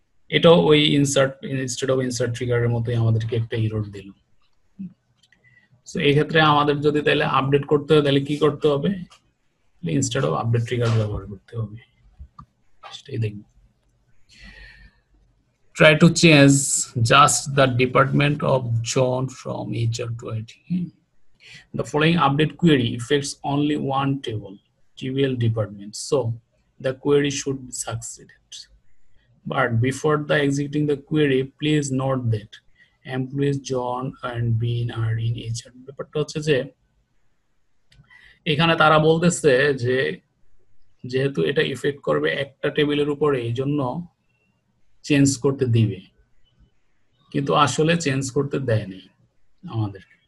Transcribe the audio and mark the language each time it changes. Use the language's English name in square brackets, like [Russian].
[Bangla] এটাও ওই instead of insert ট্রিগারের মতোই আমাদেরকে একটা এরর দিল। সো এই ক্ষেত্রে আমাদের যদি তাহলে আপডেট করতে হয় তাহলে কি করতে হবে, ইনস্টেড অফ আপডেট ট্রিগার ব্যবহার করতে হবে, সেটাই দেখব। [English] Try to change just the department of John from HR to IT. The following update query affects only one table, trivial department, so the query should be succeeded. But before the executing the query, please note that employees John and Bean are in HR. [Bangla] ব্যাপারটা হচ্ছে যে এখানে তারা বলতেছে যে যেহেতু এটা effect করবে একটা টেবিলের উপরে, এই জন্য চেঞ্জ করতে দিবে, কিন্তু আসলে চেঞ্জ করতে দেয় নাই আমাদের।